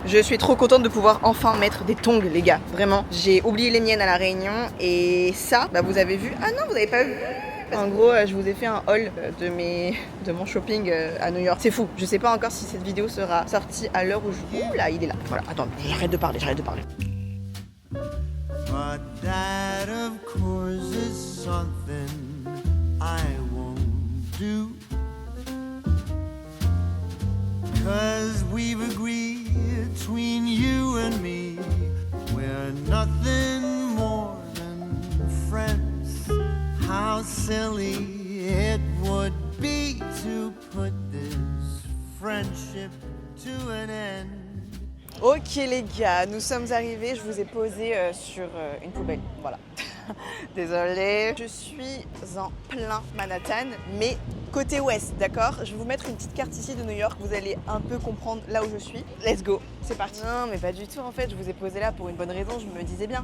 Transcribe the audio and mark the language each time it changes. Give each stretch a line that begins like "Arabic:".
French: Je suis trop contente de pouvoir enfin mettre des tongs les gars. Vraiment, j'ai oublié les miennes à La Réunion et ça, vous avez vu. Ah non, vous avez pas vu. En gros, je vous ai fait un haul de mon shopping à New York. C'est fou. Je sais pas encore si cette vidéo sera sortie à l'heure où je... Ouh là, il est là. Voilà, attends, j'arrête de parler.
English: But that of course is something I won't do, 'cause we've agreed between you and me we're nothing more than friends. How silly it would be to put this friendship to an end.
French: Ok les gars, nous sommes arrivés, je vous ai posé sur une poubelle, voilà. Désolée. Je suis en plein Manhattan, mais côté ouest, d'accord? Je vais vous mettre une petite carte ici de New York, vous allez un peu comprendre là où je suis.
English: Let's go,
French: c'est parti. Non mais pas du tout en fait, je vous ai posé là pour une bonne raison, je me disais bien.